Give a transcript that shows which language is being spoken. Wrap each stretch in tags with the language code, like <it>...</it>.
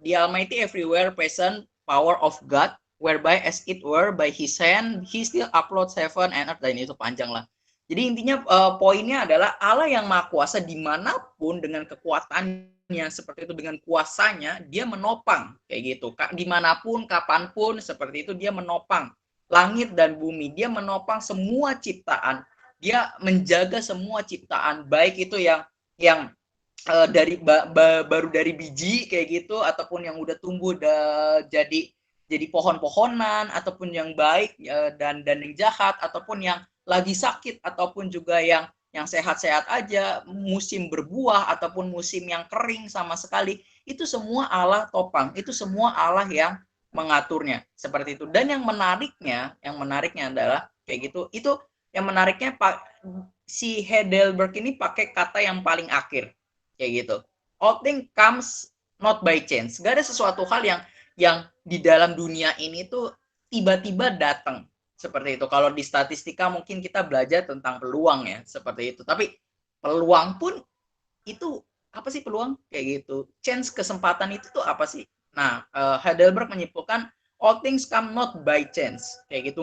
<en>The Almighty everywhere present power of God, whereby as it were by His hand, He still uploads heaven and earth.</en> <id>Dan itu panjang lah. Jadi intinya poinnya adalah Allah yang maha kuasa dimanapun dengan kekuatannya seperti itu, dengan kuasanya dia menopang kayak gitu. Dimanapun, kapanpun seperti itu dia menopang langit dan bumi. Dia menopang semua ciptaan. Dia menjaga semua ciptaan, baik itu yang dari baru dari biji kayak gitu, ataupun yang udah tumbuh jadi pohon-pohonan, ataupun yang baik dan yang jahat, ataupun yang lagi sakit, ataupun juga yang sehat-sehat aja, musim berbuah ataupun musim yang kering sama sekali, itu semua Allah topang, itu semua Allah yang mengaturnya seperti itu. Dan yang menariknya adalah kayak gitu, itu yang menariknya si Heidelberg ini pakai kata yang paling akhir kayak gitu.</id> <en>All thing comes not by chance.</en> <id>Gak ada sesuatu hal yang di dalam dunia ini tuh tiba-tiba datang. Seperti itu. Kalau di statistika mungkin kita belajar tentang peluang ya, seperti itu. Tapi peluang pun itu apa sih peluang? Kayak gitu. Chance, kesempatan itu tuh apa sih? Nah, Heidelberg menyimpulkan</id> <en>all things come not by chance.</en> <id>Kayak gitu.</id>